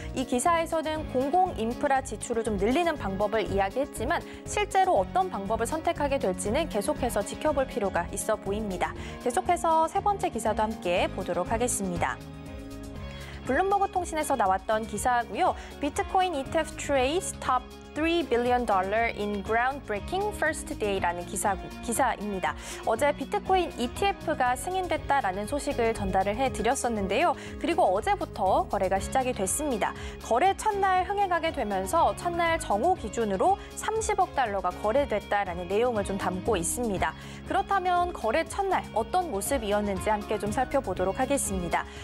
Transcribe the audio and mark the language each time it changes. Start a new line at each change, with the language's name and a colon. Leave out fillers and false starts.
Korean: 이 기사에서는 공공 인프라 지출을 좀 늘리는 방법을 이야기했지만 실제로 어떤 방법을 선택하게 될지는 계속해서 지켜볼 필요가 있어 보입니다. 계속해서 세 번째 기사도 함께 보도록 하겠습니다. 블룸버그 통신에서 나왔던 기사고요.
English: 비트코인 ETF trades top $3 billion in groundbreaking first day
Korean: 라는 기사입니다. 어제 비트코인 ETF가 승인됐다라는 소식을 전달을 해드렸었는데요. 그리고 어제부터 거래가 시작이 됐습니다. 거래 첫날 흥행하게 되면서 첫날 정오 기준으로 30억 달러가 거래됐다라는 내용을 좀 담고 있습니다. 그렇다면 거래 첫날 어떤 모습이었는지 함께 좀 살펴보도록 하겠습니다.